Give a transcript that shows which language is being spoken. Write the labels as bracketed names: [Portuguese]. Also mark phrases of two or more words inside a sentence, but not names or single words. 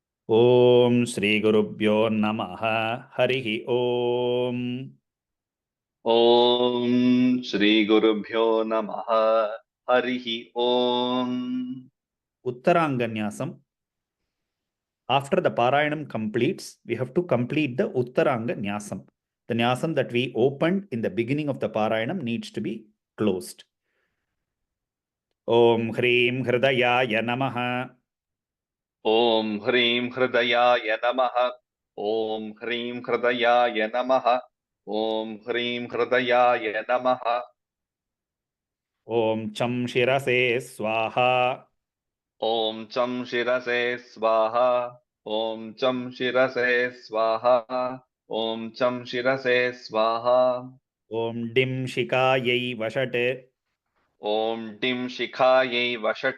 [Sanskrit] ఓం శ్రీ గురుభ్యో నమః. హరి ఓం. ఓం శ్రీ గురుభ్యో నమః. హరి ఓం. ఉత్తరాంగన్యాసం. [English] After the Parayanam completes, we have to complete the [Sanskrit] उत्तराङ्ग न्यासम्. [English] The Nyasam that we opened in the beginning of the Parayanam needs to be closed. [Sanskrit] ॐ ह्रीं हृदयाय नमः. ఓం హ్రీం హృదయాయ నమః. ఓం హ్రీం హృదయాయ నమః. ఓం హ్రీం హృదయాయ నమః. ॐ चं शिरसे स्वाहा. ఓం చం శిరసే స్వాహా. ఓం చం శిరసే స్వాహా. ఓం చం శిరసే స్వాహా. ॐ डिं शिखायै वषट्. ఓం డిం శిఖాయై వషట్.